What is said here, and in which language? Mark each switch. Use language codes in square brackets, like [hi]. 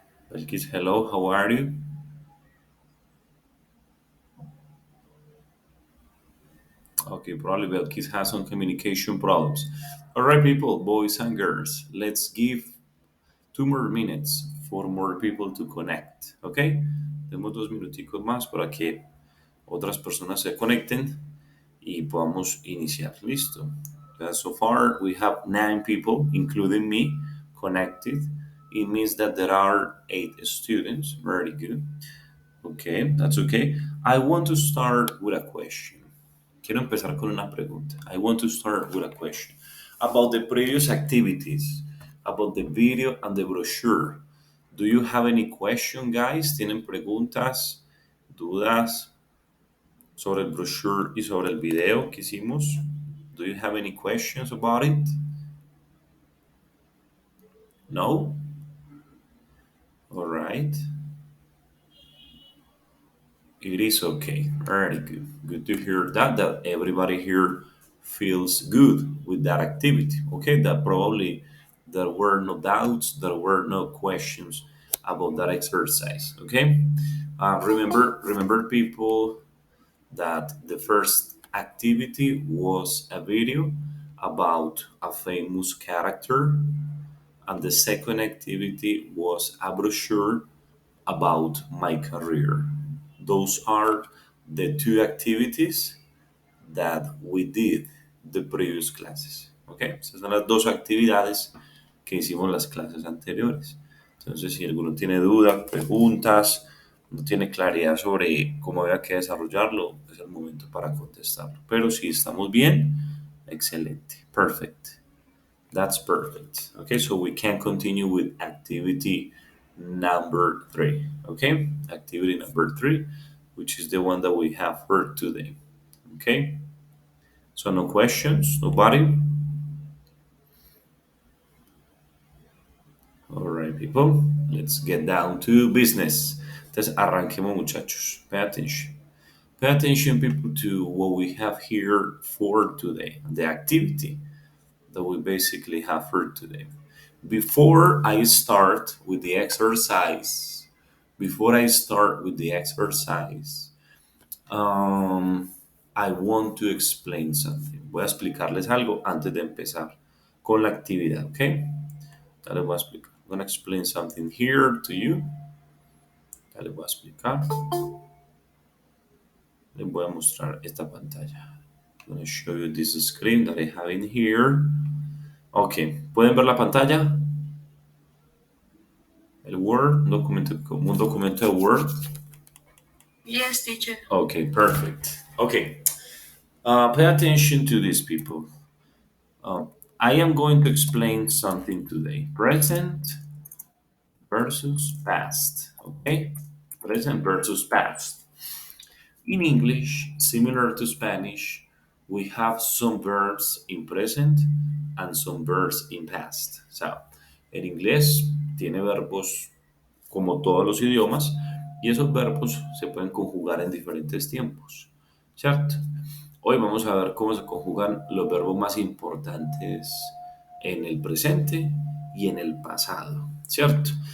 [en] Belkis, hello, how are you? Okay, probably Belkis has some communication problems. All right, people, boys and girls, let's give 2 more minutes for more people to connect, ¿ok? [es] Demos 2 minuticos más para que otras personas se conecten y podamos iniciar. Listo. [en] So far, we have 9 people, including me, connected. It means that there are 8 students. Very good. Okay, that's okay. I want to start with a question. [es] Quiero empezar con una pregunta. [en] I want to start with a question about the previous activities, about the video and the brochure. Do you have any question, guys? ¿Tienen preguntas, dudas sobre el brochure y sobre el video que hicimos? Do you have any questions about it? No? All right. It is okay. Very good. Good to hear that everybody here feels good with that activity. Okay, that probably there were no doubts, there were no questions about that exercise. Okay, remember, people, that the first activity was a video about a famous character, and the second activity was a brochure about my career. Those are the two activities that we did the previous classes. ¿Ok? [es] Esas son las dos actividades que hicimos las clases anteriores. Entonces, si alguno tiene dudas, preguntas, no tiene claridad sobre cómo había que desarrollarlo, es el momento para contestarlo. Pero si estamos bien, excelente. [en] Perfect. That's perfect. Okay, so we can continue with activity number 3. Okay, activity number 3, which is the one that we have heard today. Okay, so no questions, nobody? All right, people, let's get down to business. [es] Entonces, arranquemos, muchachos. [en] Pay attention. Pay attention, people, to what we have here for today, the activity that we basically have for today. Before I start with the exercise, before I start with the exercise, um, I want to explain something. [es] Voy a explicarles algo antes de empezar con la actividad, ¿ok? Ya les voy a explicar. [en] I'm going to explain something here to you. [es] Ya les voy a explicar. Les voy a mostrar esta pantalla. [en] I'm going to show you this screen that I have in here. [es] Ok, ¿pueden ver la pantalla? El Word, un documento, como un documento de Word. [en] Yes, teacher. Okay, perfect. Okay, pay attention to these people. Uh, I am going to explain something today. Present versus past. Okay, present versus past. In English, similar to Spanish, we have some verbs in present and some verbs in past. [es] So, en inglés tiene verbos como todos los idiomas, y esos verbos se pueden conjugar en diferentes tiempos, ¿cierto? Hoy vamos a ver cómo se conjugan los verbos más importantes en el presente y en el pasado, ¿cierto?